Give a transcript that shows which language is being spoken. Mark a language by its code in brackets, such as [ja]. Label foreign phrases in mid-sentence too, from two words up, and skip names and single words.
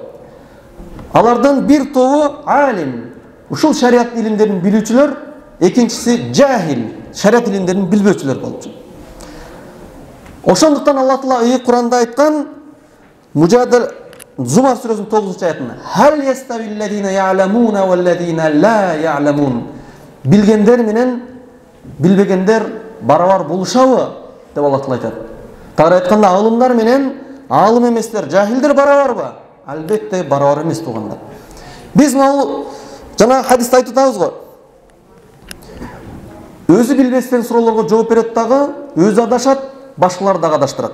[ky] Алардан бир тобу алим, ушул шариат илимдерин билүүчүлөр, экинчиси жахил, шариат илимдерин билбөөчүлөр болчу. Ошондуктан Аллах Таала Куранда айткан, Мужадил Зумар сүрөсүнүн 9-аятында: [ar] "هل يستوي الذين يعلمون والذين لا يعلمون." [ky] Билгендер менен билбегендер барабар болушабы деп Аллах Таала айтат. Тагыра айтканда, алымдар менен алым эместер, жахилдер барабарбы? Албетте барабар эмес туугандар. Биз могу жана хадисте айтып атабыз го. Өзү билбестен суроолорго жооп берет дагы, өзү адашат, башкалар дагы адаштырат.